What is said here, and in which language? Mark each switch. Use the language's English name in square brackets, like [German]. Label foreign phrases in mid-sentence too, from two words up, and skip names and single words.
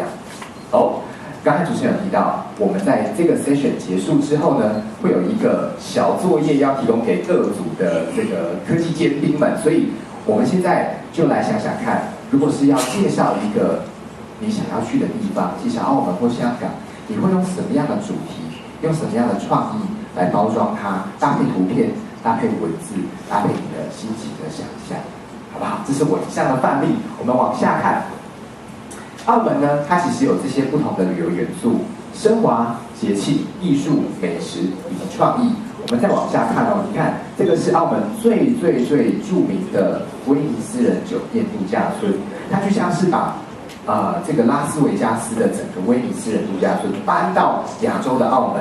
[Chinese] 剛才主持人有提到，我們在這個 session 結束之後呢，會有一個小作業要提供給各組的這個科技尖兵們，所以我們現在就來想想看，如果是要介紹一個你想要去的地方，介紹澳門或香港，你會用什麼樣的主題，用什麼樣的創意來包裝它，搭配圖片，搭配文字，搭配你的心情的想象，好不好？這是我以上的範例，我們往下看。澳門呢，它其實有這些不同的旅遊元素，奢華、節慶、藝術、美食以及創意。我我们再往下看哦，你看这个是澳门最著名的威尼斯人酒店度假村，它就像是把这个拉斯维加斯的整个威尼斯人度假村搬到亚洲的澳门。